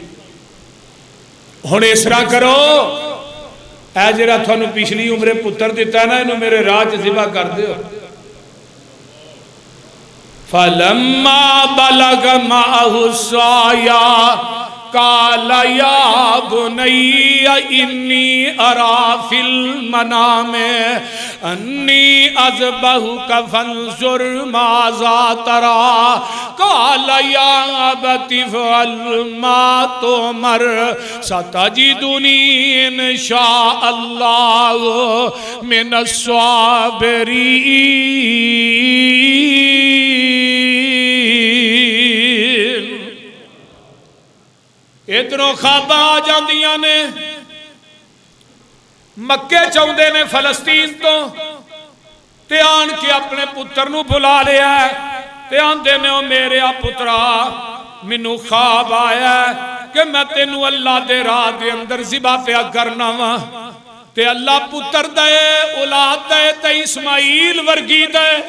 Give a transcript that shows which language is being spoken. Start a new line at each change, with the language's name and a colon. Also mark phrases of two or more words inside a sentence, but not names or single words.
Punjabi: ਹੁਣ ਇਸ ਤਰ੍ਹਾਂ ਕਰੋ, ਇਹ ਜਿਹੜਾ ਤੈਨੂੰ ਪਿਛਲੀ ਉਮਰੇ ਪੁੱਤਰ ਦਿੱਤਾ ਨਾ, ਇਹਨੂੰ ਮੇਰੇ ਰਾਹ ਚ ਜ਼ਿਬ੍ਹਾ ਕਰ ਦਿਓ।
Arabic: فلما بلغ معه السعي قال يا بني إني أرى في المنام أني أذبحك فانظر ماذا ترى قال يا أبت افعل ما تؤمر ستجدني إن شاء الله من الصابرين.
Punjabi: ਇਧਰੋਂ ਖ਼ਾਬਾਂ ਆ ਜਾਂਦੀਆਂ ਨੇ, ਮੱਕੇ ਚਾਹੁੰਦੇ ਨੇ ਫ਼ਲਸਤੀਨ ਤੋਂ ਤੇ ਆਣ ਕੇ ਆਪਣੇ ਪੁੱਤਰ ਨੂੰ ਬੁਲਾ ਲਿਆ ਤੇ ਆਂਦੇ ਨੇ ਓ ਮੇਰੇ ਆ ਪੁੱਤਰਾ ਮੈਨੂੰ ਖ਼ਾਬ ਆਇਆ ਕਿ ਮੈਂ ਤੈਨੂੰ ਅੱਲ੍ਹਾ ਦੇ ਰਾਹ ਦੇ ਅੰਦਰ ਜ਼ਿਬ੍ਹਾ ਪਿਆ ਕਰਨਾ ਵਾਂ ਤੇ ਅੱਲ੍ਹਾ ਪੁੱਤਰ ਦੇ ਔਲਾਦ ਦੇ ਤੇ ਇਸਮਾਈਲ ਵਰਗੀ ਦੇ।